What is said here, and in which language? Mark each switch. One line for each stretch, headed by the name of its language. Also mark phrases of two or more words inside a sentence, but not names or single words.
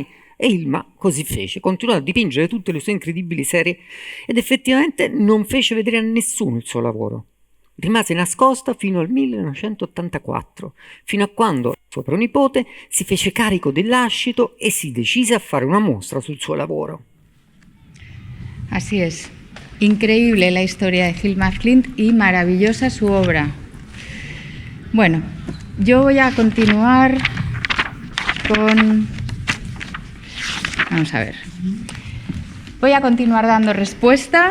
Italian: E Ilma così fece, continuò a dipingere tutte le sue incredibili serie ed effettivamente non fece vedere a nessuno il suo lavoro. Rimase nascosta fino al 1984, fino a quando suo pronipote si fece carico del lascito e si decise a fare una mostra sul suo lavoro.
Spanish: Así es. Increíble la historia de Hilma Klint y maravillosa su obra. Bueno, yo voy a continuar con... Vamos a ver. Voy a continuar dando respuesta.